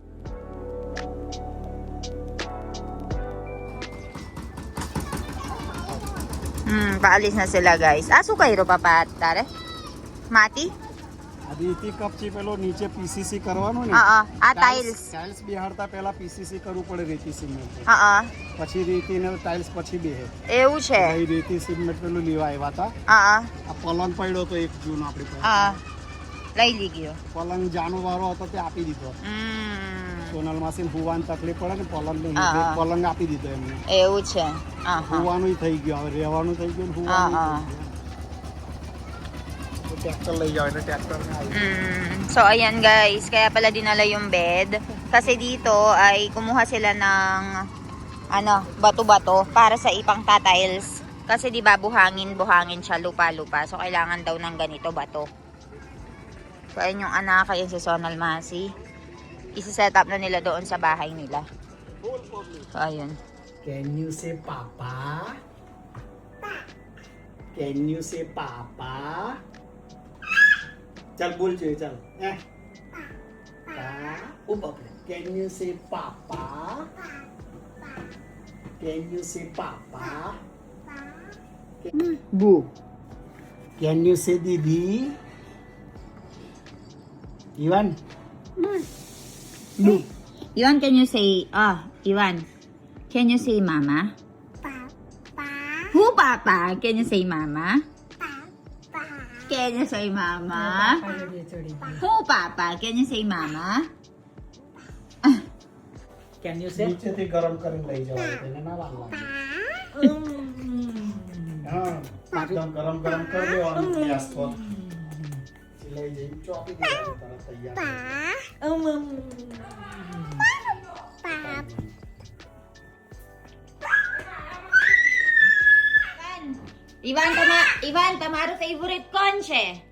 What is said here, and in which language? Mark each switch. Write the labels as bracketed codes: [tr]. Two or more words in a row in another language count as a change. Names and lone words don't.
[tl] Paalis na sila guys. [gu] શું કર્યું પપ્પા તારે? માટી? આદિથી કપચી પેલો નીચે પીસીસી કરવાનું ને. હા આ ટાઇલ્સ. ટાઇલ્સ બિહાડતા પહેલા પીસીસી કરવું પડે રેતી સિમેન્ટ. હા પછી રેતી ને ટાઇલ્સ પછી બેહે. એવું છે. એ રેતી સિમેન્ટ પેલું લેવા આવ્યા હતા. હા આ પલંગ પડ્યો તો એક જૂન આપણી પાસે. હા લઈ લી ગયો. પલંગ જાનો વારો હતો તે આપી દીધો. સોનલ માસીને હુવાની તકલીફ પડે ને પલંગ આપી દીધો એમને. એવું છે. હુવાનું થઈ ગયું, હવે રહેવાનું થઈ gયું, હુવાનું ટ્રેક્ટર લઈ જાવ એટલે ટ્રેક્ટર ને આવી. [tl] So ayan guys, kaya pala dinala yung bed kasi dito ay kumuha sila ng bato-bato para sa ipang tiles. Kasi 'di ba buhangin siya, lupa-lupa. So kailangan daw ng ganito bato. So ayun yung anak, ayun si Sonal Masi. Isi-set up na nila doon sa bahay nila. So ayun. [en] Can you say papa? Can you say papa? [hi] चल बोल चाहिए चल [en] Can you say papa? Can you say papa? Boo. Can you say didi? Ivan. Boo. Ivan, can you say Ivan, can you say mama? Papa. Who papa? Can you say mama? Can you say mama? Who papa? Can you say mama? Can you say? [gu] નીચેથી ગરમ કરીને લઈ જવાય તેને ના વાર લાગે. હા એકદમ ગરમ કરી લેવાનું ગેસ પર લઈ જઈને ચોપી દેવાનું તરત તૈયાર. Ivan, તમારો favorite કોણ છે?